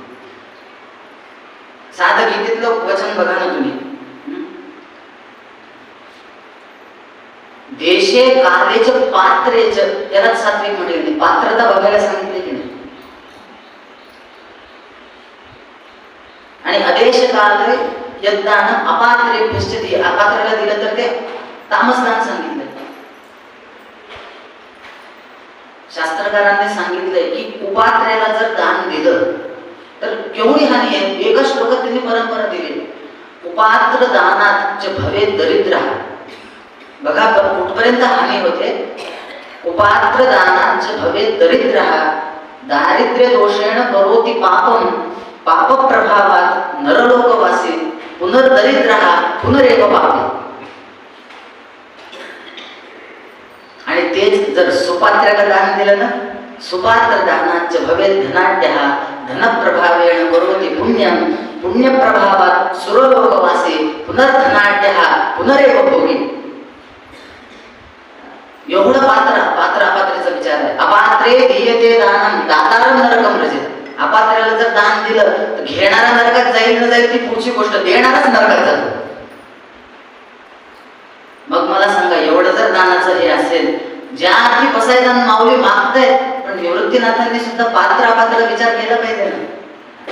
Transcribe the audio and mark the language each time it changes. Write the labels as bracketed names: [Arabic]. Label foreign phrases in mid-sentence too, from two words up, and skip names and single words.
[Marathi] साधं गीतेतलं वचन बघा ना तुम्ही, [Sanskrit] देशे कालेच पात्रेच, [Marathi] त्याला सात्विक म्हटले, पात्रता बघायला सांगितले की नाही. आणि [Sanskrit] अदेश काले यद्दान अपात्रे पश्चिती, [Marathi] अपात्राला दिलं तर ते तामसदान सांगितलं. शास्त्रकारांनी सांगितलंय की उपात्र्याला जर दान दिलं तर केवढी हानी आहे. एका श्लोकात त्यांनी परंपरा दिली, [Sanskrit] उपात्र दानात च भवे दरिद्र. [Marathi] बघा कुठपर्यंत हानी होते. [Sanskrit] उपात्र दानात च भवे दरिद्र, दारिद्र्य दोषेण करोति पापम, पाप प्रभावात नरलोकवासी, पुनर्दरिद्र पुनरेव पापी. [Marathi] आणि तेच जर सुपात्र्याला दान दिलं ना, [Sanskrit] सुपात्र दानाच भवे धनाढ्य, धनप्रभावेण करोति पुण्यम, पुण्यप्रभावात सुरलोकवासी, पुनर्धनाढ्य पुनरेव भोगी. [Marathi] एवढं पात्र अपात्रेचा विचार आहे. [Sanskrit] अपात्रे दीयते दानम दातारम नरकम रजेत. [Marathi] अपात्र्याला जर दान दिलं तर घेणारा नरकात जाईल न जाईल ती पुढची गोष्ट, देणाराच नरकात जातो. मग मला सांगा, एवढं जर दानाचं हे असेल, ज्या अर्थी पसायदान माऊली मागतायत, पण निवृत्तीनाथांनी सुद्धा पात्र अपात्र विचार केला पाहिजे ना.